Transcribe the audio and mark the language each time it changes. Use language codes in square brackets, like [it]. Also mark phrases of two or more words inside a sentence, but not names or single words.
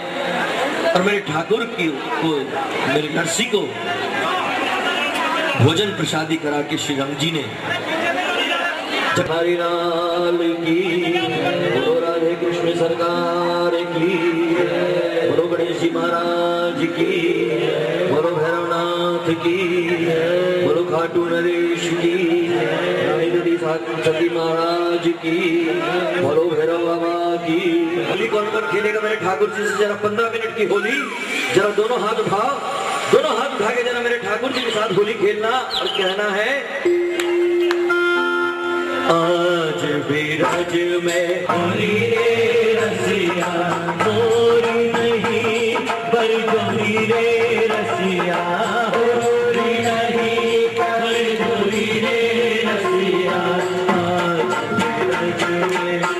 [hi] और मेरे ठाकुर की को, मेरे नरसी को भोजन प्रसादी करा के श्री राम जी ने हरि लाल की, बोलो राधे कृष्ण सरकार की, बोलो गणेश जी महाराज की, बोलो भैरवनाथ की, बोलो खाटू नरेश की, सती महाराज की, बोलो भैरव बाबा की। होली कौन कौन खेलेगा मेरे ठाकुर जी से? जरा 15 मिनट की होली, जरा दोनों हाथ उठाओ, दोनों हाथ उठा के जरा मेरे ठाकुर जी के साथ होली खेलना और कहना है, आज बिरज में होली रे रसिया, होली नहीं बरगोली रे रसिया, होली नहीं बरगोली रे रसिया, आज बिरज में